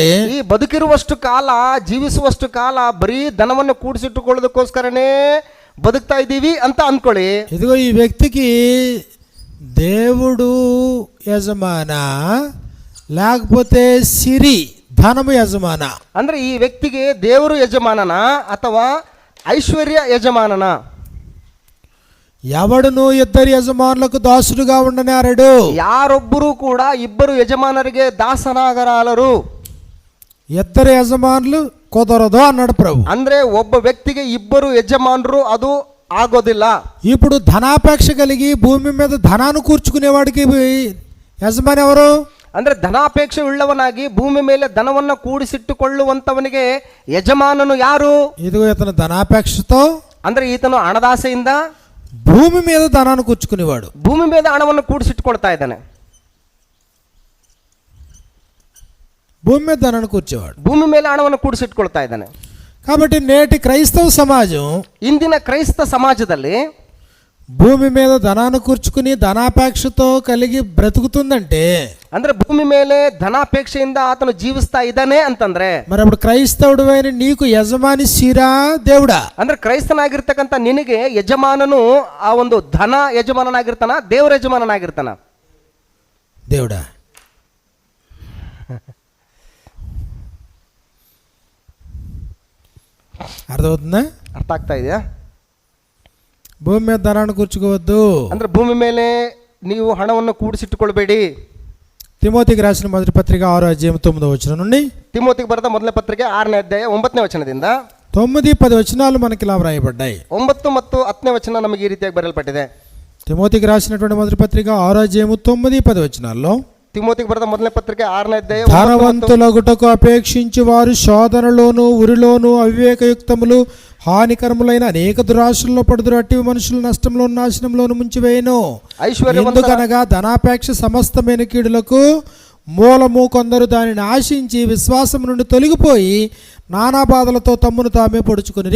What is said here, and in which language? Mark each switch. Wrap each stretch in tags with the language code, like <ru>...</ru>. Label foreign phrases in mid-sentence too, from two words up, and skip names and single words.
<kn>ಈ ಬದುಕಿರುವಷ್ಟು ಕಾಲ, ಜೀವಿಸುವಷ್ಟು ಕಾಲ ಬರೀ ಧನವನ್ನು ಕೂಡಿಸಿಟ್ಟುಕೊಳ್ಳೋದಕ್ಕೋಸ್ಕರನೇ ಬದುಕ್ತಾ ಇದ್ದೀವಿ ಅಂತ ಅನ್ಕೊಳ್ಳಿ.</kn> <te>ఇదిగో ఈ వ్యక్తికి దేవుడు యజమాన, లేకపోతే సిరి ధనము యజమాన.</te> <kn>ಅಂದ್ರೆ ಈ ವ್ಯಕ್ತಿಗೆ ದೇವರು ಯಜಮಾನನ ಅಥವಾ ಐಶ್ವರ್ಯ ಯಜಮಾನನ?</kn> <te>ఎవడును ఇద్దరు యజమానులకు దాసుడుగా ఉండనేరడు.</te> <kn>ಯಾರೊಬ್ಬರು ಕೂಡ ಇಬ್ಬರು ಯಜಮಾನರಿಗೆ ದಾಸನಾಗಲಾರರು.</kn> <te>ఇద్దరు యజమానులు కుదరదు అన్నాడు ప్రభు.</te> <kn>ಅಂದ್ರೆ ಒಬ್ಬ ವ್ಯಕ್ತಿಗೆ ಇಬ್ಬರು ಯಜಮಾನರು ಅದು ಆಗೋದಿಲ್ಲ.</kn> <te>ఇప్పుడు ధనాపేక్ష కలిగి భూమి మీద ధనాన్ని కూర్చుకునేవాడికి యజమాని ఎవరు?</te> <kn>ಅಂದ್ರೆ ಧನಾಪೇಕ್ಷೆ ಉಳ್ಳವನಾಗಿ ಭೂಮಿ ಮೇಲೆ ಧನವನ್ನು ಕೂಡಿಸಿಟ್ಟುಕೊಳ್ಳುವಂತವನಿಗೆ ಯಜಮಾನನು ಯಾರು?</kn> <te>ఇదిగో ఇతను ధనాపేక్షతో,</te> <kn>ಅಂದ್ರೆ ఈತನು ಹಣದಾಸೆಯಿಂದ</kn> <te>భూమి మీద ధనాన్ని కూర్చుకునేవాడు,</te> <kn>ಭೂಮಿ ಮೇಲೆ ಹಣವನ್ನು ಕೂಡಿಸಿಟ್ಟುಕೊಳ್ತಾ ಇದ್ದಾನೆ.</kn> <te>భూమి మీద ధనాన్ని కూర్చేవాడు,</te> <kn>ಭೂಮಿ ಮೇಲೆ ಹಣವನ್ನು ಕೂಡಿಸಿಟ್ಕೊಳ್ತಾ ಇದ್ದಾನೆ.</kn> <te>కాబట్టి నేటి క్రైస్తవ సమాజం,</te> <kn>ಇಂದಿನ ಕ್ರೈಸ್ತ ಸಮಾಜದಲ್ಲಿ</kn> <te>భూమి మీద ధనాన్ని కూర్చుకుని ధనాపేక్షతో కలిగి బ్రతుకుతుందంటే,</te> <kn>ಅಂದ್ರೆ ಭೂಮಿ ಮೇಲೆ ಧನಾಪೇಕ್ಷೆಯಿಂದ ಆತನು ಜೀವಿಸ್ತಾ ಇದ್ದಾನೆ ಅಂತಂದ್ರೆ,</kn> <te>మరి అప్పుడు క్రైస్తవుడైన నీకు యజమాని సిరా దేవుడా?</te> <kn>ಅಂದ್ರೆ ಕ್ರೈಸ್ತನಾಗಿರ್ತಕ್ಕಂಥ ನಿನಗೆ ಯಜಮಾನನು ಆ ಒಂದು ಧನ ಯಜಮಾನನಾಗಿರ್ತಾನ, ದೇವರ ಯಜಮಾನನಾಗಿರ್ತಾನ?</kn> <te>దేవుడా. అర్థమవుతుందా?</te> <kn>ಅರ್ಥ ಆಗ್ತಾ ಇದೆಯಾ?</kn> <te>భూమి మీద ధనాన్ని కూర్చుకోవద్దు.</te> <kn>ಅಂದ್ರೆ ಭೂಮಿ ಮೇಲೆ ನೀವು ಹಣವನ್ನು ಕೂಡಿಸಿಟ್ಟುಕೊಳ್ಬೇಡಿ.</kn> <te>తిమోతికి రాసిన మొదటి పత్రిక 6వ అధ్యాయం 9వ వచనం నుండి,</te> <kn>ತಿಮೋತಿಗೆ ಬರೆದ ಮೊದಲನೇ ಪತ್ರಿಕೆ 6ನೇ ಅಧ್ಯಾಯ 9ನೇ ವಚನದಿಂದ</kn> <te>9-10 వచనాలు మనకి ఇలా వ్రాయబడ్డాయి.</te> <kn>9 ಮತ್ತು 10ನೇ ವಚನ ನಮಗೆ ಈ ರೀತಿಯಾಗಿ ಬರೆಯಲ್ಪಟ್ಟಿದೆ.</kn> <te>తిమోతికి రాసినటువంటి మొదటి పత్రిక 6వ అధ్యాయము 9-10 వచనాల్లో,</te> <kn>ತಿಮೋತಿಗೆ ಬರೆದ ಮೊದಲನೇ ಪತ್ರಿಕೆ 6ನೇ ಅಧ್ಯಾಯ</kn> <te>ధనవంతులగుటకు అపేక్షించి వారు శోధనలోను, ఉరిలోను, అవివేకయుక్తములు, హానికరములైన అనేక దురాశల్లో పడుదురు. అట్టి మనుషులు నష్టంలో, నాశనంలోను ముంచివేయను. ఎందుకనగా ధనాపేక్ష సమస్తమైన కీడులకు మూలము. కొందరు దానిని ఆశించి విశ్వాసం నుండి తొలగిపోయి నానా బాధలతో తమ్మును తామే పొడుచుకునిరి.</te>